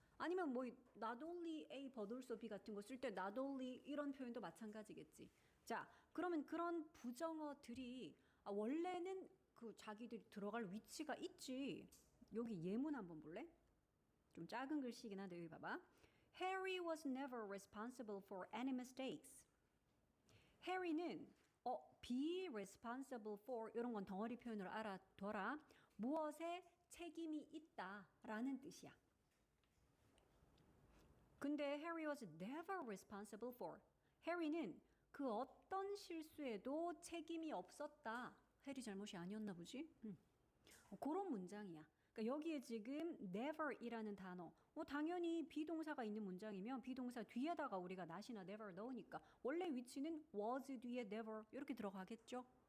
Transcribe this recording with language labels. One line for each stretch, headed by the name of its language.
Korean: 아니면 뭐
English: not only A but also B
Korean: 같은 거 쓸 때 not only 이런 표현도 마찬가지겠지. 자, 그러면 그런 부정어들이 원래는 그 자기들이 들어갈 위치가 있지. 여기 예문 한번 볼래? 좀 작은 글씨긴 한데 여기 봐봐.
English: Harry was never responsible for any mistakes.
Korean: Harry는
English: be responsible for
Korean: 이런 건 덩어리 표현으로 알아둬라. 무엇에 책임이 있다라는 뜻이야. 근데
English: Harry was never responsible for.
Korean: Harry는 그 어떤 실수에도 책임이 없었다. 해리 잘못이 아니었나 보지? 그런 문장이야. 그러니까 여기에 지금 never이라는 단어. 당연히 비동사가 있는 문장이면 비동사 뒤에다가 우리가 not이나 never 넣으니까 원래 위치는 was 뒤에 never 이렇게 들어가겠죠.